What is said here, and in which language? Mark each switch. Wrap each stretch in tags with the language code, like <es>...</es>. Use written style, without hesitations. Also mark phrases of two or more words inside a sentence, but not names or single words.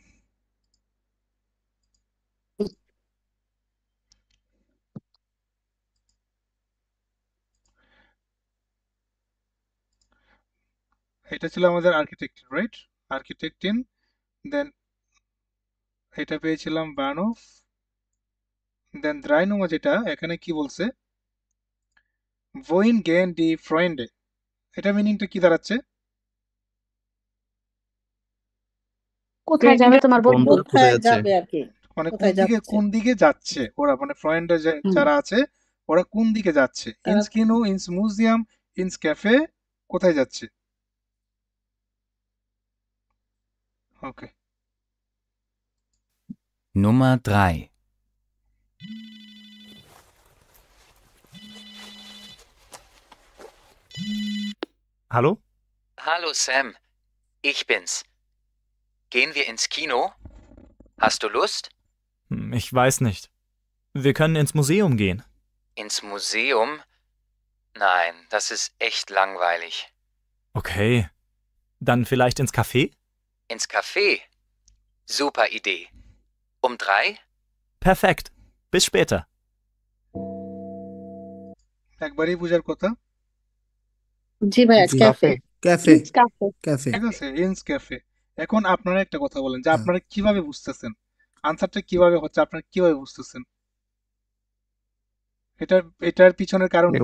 <bn>এটা ছিল আমাদের আর্কিটেক্টিন, রাইট? আর্কিটেক্টিন। দেন এটা পেয়েছিলাম বানফ। দেন 3 নম্বর যেটা, এখানে কি বলছে?</bn> <de>wohin gehen die Freunde,</de> <bn>এটা মিনিংটা কি দাঁড়াচ্ছে? কোথায় যাবে তোমার বন্ধু? কোথায় যাবে আর কি, মানে কোথায় যাচ্ছে? কোন দিকে যাচ্ছে ওরা, মানে ফ্রেন্ড হুম। যারা আছে ওরা কোন দিকে যাচ্ছে? তারা-</bn> <de>ins Kino, ins Museum, ins Café,</de> <bn>কোথায় যাচ্ছে? ওকে,</bn> <de>Nummer 3. Hallo? Hallo Sam, ich bin's. Gehen wir ins Kino? Hast du Lust? Ich weiß nicht. Wir können ins Museum gehen. Ins Museum? Nein, das ist echt langweilig. Okay. Dann vielleicht ins Café? Ins Café? Super Idee. Um 3? Perfekt. Bis später.</de> <bn>একবারই বোঝার কথা। জি ভাইয়া, জি। ক্যাফে। ক্যাফে ক্যাফে। ক্যাফে ঠিক আছে,</bn> <de>ins Café.</de> <bn>এখন আপনারা একটা কথা বলেন যে হ্যাঁ। আপনারা কিভাবে বুঝতেছেন আনসারটা কিভাবে হচ্ছে, আপনারা কিভাবে বুঝতেছেন? এটার পিছনের কারণ কি?</bn>